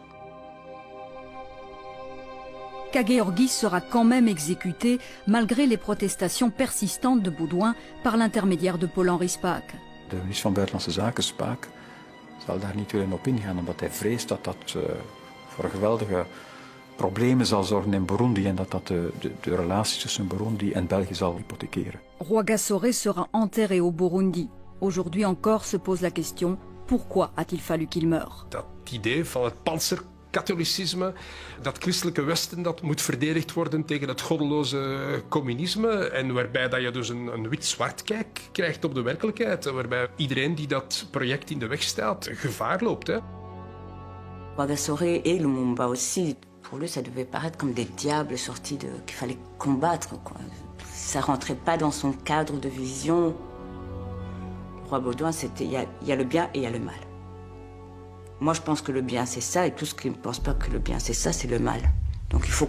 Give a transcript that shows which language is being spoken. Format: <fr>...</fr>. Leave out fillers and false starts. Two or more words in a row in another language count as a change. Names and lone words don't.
<fr>Kagéorgis sera quand même exécuté malgré les protestations persistantes de Baudouin par l'intermédiaire de Paul-Henri Spaak.</fr> <nl>De minister van Buitenlandse Zaken, Spaak, zal daar niet willen op ingaan, omdat hij vreest dat dat voor geweldige problemen zal zorgen in Burundi en dat dat de relaties tussen Burundi en België zal hypothekeren.</nl> <fr>Rwagasore sera enterré au Burundi. Aujourd'hui encore se pose la question: pourquoi a-t-il fallu qu'il meure?</fr> <nl>Dat idee van het panzerkatholicisme, dat christelijke Westen dat moet verdedigd worden tegen het goddeloze communisme en waarbij dat je dus een wit-zwart kijk krijgt op de werkelijkheid, waarbij iedereen die dat project in de weg staat gevaar loopt. Hè.</nl> <fr>Rwagasore et Lumumba aussi, pour lui, ça devait paraître comme des diables sortis qu'il fallait combattre, quoi. Ça rentrait pas dans son cadre de vision. Roi Baudouin, c'était il y a le bien et il y a le mal. Moi, je pense que le bien, c'est ça, et tous ceux qui ne pensent pas que le bien, c'est ça, c'est le mal.</fr>